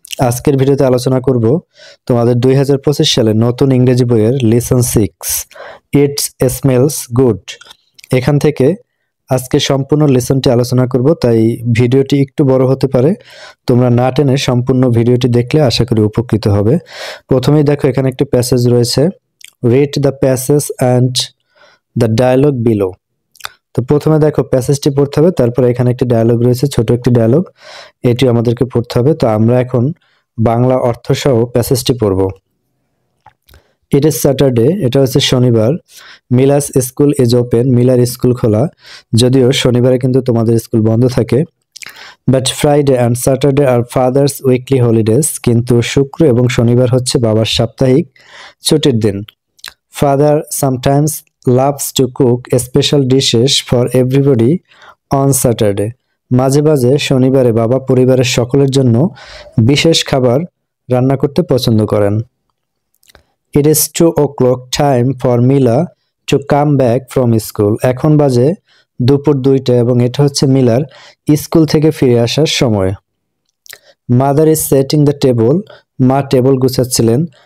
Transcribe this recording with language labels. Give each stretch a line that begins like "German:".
Bangla: আজকের ভিডিওতে আলোচনা করব তোমাদের 2025 সালের নতুন ইংরেজি বইয়ের লেসন 6 ইটস স্মেলস গুড। এখান থেকে আজকে সম্পূর্ণ লেসনটি আলোচনা করব, তাই ভিডিওটি একটু বড় হতে পারে। তোমরা না টেনে সম্পূর্ণ ভিডিওটি দেখলে আশা করি উপকৃত হবে। প্রথমেই দেখো, এখানে একটি প্যাসেজ রয়েছে,
English: read the passage and the dialogue below।
Bangla: তো প্রথমে দেখো প্যাসেজটি পড়তে হবে, তারপর এখানে একটি ডায়লগ রয়েছে, ছোট একটি ডায়লগ, এটি আমাদেরকে পড়তে হবে। তো আমরা এখন বাংলা অর্থ সহ প্যাসেজটি পড়ব।
English: it is Saturday,
Bangla: এটা হচ্ছে শনিবার।
English: Mila's school is open,
Bangla: Miller school খোলা, যদিও শনিবারে কিন্তু তোমাদের স্কুল বন্ধ থাকে।
English: but Friday and Saturday are father's weekly holidays,
Bangla: কিন্তু শুক্র এবং শনিবার হচ্ছে বাবার সাপ্তাহিক ছুটির দিন।
English: Father sometimes loves to cook special dishes for everybody on Saturday.
Bangla: মাঝে মাঝে শনিবারে বাবা পরিবারের সকলের জন্য বিশেষ খাবার রান্না করতে পছন্দ করেন।
English: It is 2 o'clock time for Mila to come back from school.
Bangla: এখন বাজে দুপুর 2টা এবং এটা হচ্ছে মিলার স্কুল থেকে ফিরে আসার সময়।
English: Mother is setting the table.
Bangla: মা টেবিল গুছাচ্ছিলেন।